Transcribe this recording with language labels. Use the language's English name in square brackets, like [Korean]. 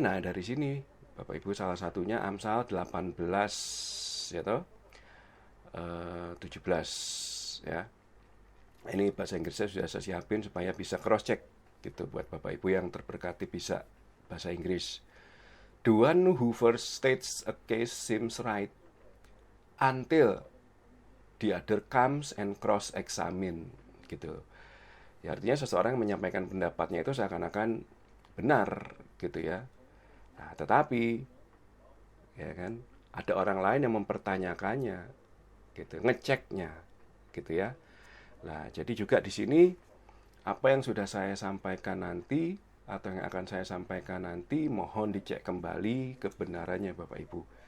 [Indonesian] Nah, dari sini Bapak Ibu salah satunya Amsal 18 ya toh. 17 ya. Ini bahasa Inggrisnya sudah saya siapin supaya bisa cross check gitu buat Bapak Ibu yang terberkati bisa bahasa Inggris. [English] The one who first states a case seems right until the other comes and cross examine gitu. [Indonesian] Ya artinya seseorang yang menyampaikan pendapatnya itu seakan-akan benar gitu ya. Nah, tetapi ya kan ada orang lain yang mempertanyakannya gitu, ngeceknya gitu ya. Nah, jadi juga di sini apa yang sudah saya sampaikan nanti atau yang akan saya sampaikan nanti mohon dicek kembali kebenarannya Bapak Ibu.